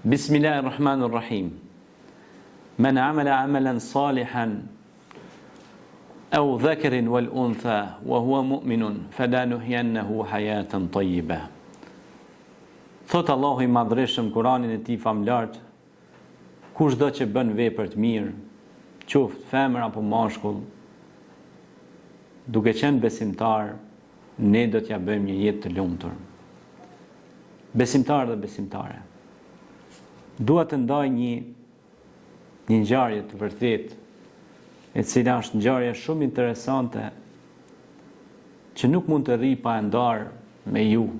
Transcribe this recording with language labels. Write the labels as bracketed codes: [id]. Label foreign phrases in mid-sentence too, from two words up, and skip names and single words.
[ar] Bismillahirrahmanirrahim. من عمل عملا صالحا أو ذكر والأنثى وهو مؤمن فلنحيينه حياة طيبة. [sq] Thot Allahu i madhreshëm Kur'anin e tij famlart, kushdo që bën vepër të mirë, qoftë femër apo mashkull, duke qenë besimtar, ne do t'ja bëjmë një jetë të lumtur. Besimtar dhe besimtare. Dua të ndaj një ngjarje të vërtetë, e cila është ngjarje shumë interesante që nuk mund të rri pa e ndarë me ju.